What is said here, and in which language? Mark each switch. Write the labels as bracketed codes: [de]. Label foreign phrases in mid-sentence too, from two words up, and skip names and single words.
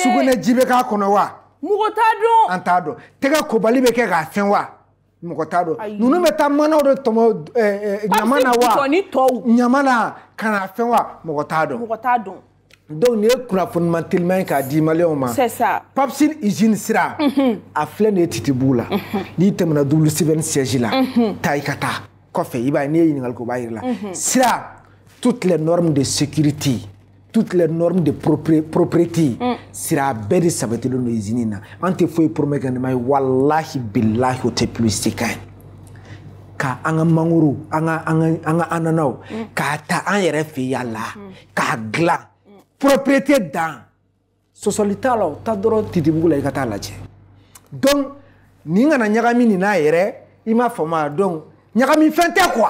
[bm] sugunɛ ji bɛ k'a kɔnɔ wa mɔgɔ t'a dɔn an t'a dɔn tɛgɛ kobali bɛ kɛ k'a fɛn wa mɔgɔ t'a dɔn ninnu bɛ taa manaw de tɔmɔ ɲama na wa ɲama na ka na fɛn wa mɔgɔ t'a dɔn donc nin ye kunnafoni teliman ye k'a di maliyɛnw ma [fr] c'est ça [bm] Papsi usine sira a filɛ nin ye Titibu la n'i tɛmɛna W7 siège la taa i ka taa kɔfɛ i b'a ye n'i ye ɲininkali kɛ o b'a jira la sira [fr] toutes les normes de sécurité toutes les normes de propriété [bm] sira bɛɛ de sabatilen don usine in na an tɛ foyi promet kɛ nin ma ye walahi bilahi o tɛ publicité kan ye ka an ka mangoro an ka ananaw k'a ta an yɛrɛ fɛ yan la k'a dilan propriété dan sɔsɔli t'a la o ta dɔrɔn Titibugu la i ka taa lajɛ donc nin kana ɲagami nin n'a yɛrɛ i m'a faamu donc ɲagami fɛn tɛ quoi